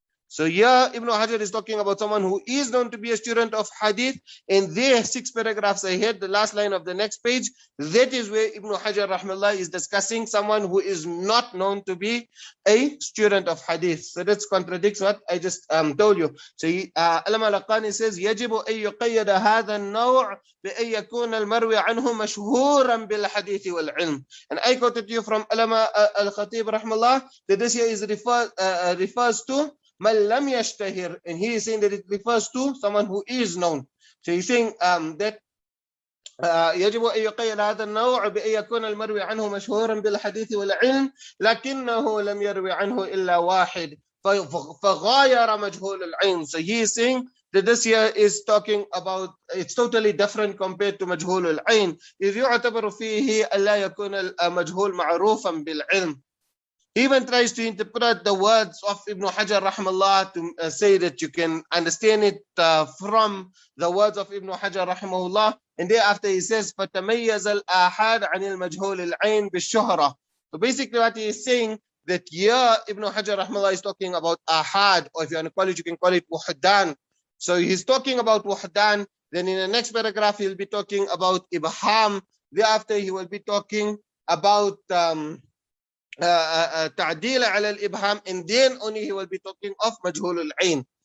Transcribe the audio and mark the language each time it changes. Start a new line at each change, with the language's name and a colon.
English: So here Ibn Hajar is talking about someone who is known to be a student of hadith, and there 6 paragraphs ahead, the last line of the next page, that is where Ibn Hajar rahmallah is discussing someone who is not known to be a student of hadith. So that contradicts what I just told you. So Allama Laqani says
Arabic: يجب أن يقيد هذا النوع بأن يكون المروي عنه مشهورا بالحديث والعلم.
English: And I quoted you from Allama al-Khatib rahmallah that this here is refers to Man lam yashtahir, and he is saying that it refers to someone who is known. So he's saying that
Arabic: يجب أن يقيد هذا النوع بأن يكون المروي عنه مشهورا بالحديث والعلم لكنه لم يروي عنه إلا واحد فغاير مجهول العين.
English: So he is saying that this here is talking about, it's totally different compared to مجهول العين.
Arabic: إذ يعتبر فيه ألا يكون المجهول معروفا بالعلم.
English: He even tries to interpret the words of Ibn Hajar rahimahullah to say that you can understand it from the words of Ibn Hajar rahimahullah. And thereafter he says,
Arabic: فَتَمَيَّزَ الْآحَادِ عَنِ الْمَجْهُولِ الْعَيْنِ بِالشُّهْرَةِ.
English: So basically what he is saying, that here Ibn Hajar rahimahullah is talking about ahad, or if you want to call it, you can call it wuhdan. So he's talking about wuhdan. Then in the next paragraph, he'll be talking about ibham. Thereafter, he will be talking about ta'dil ala al-ibham, and then only he will be talking of majhul al-ain.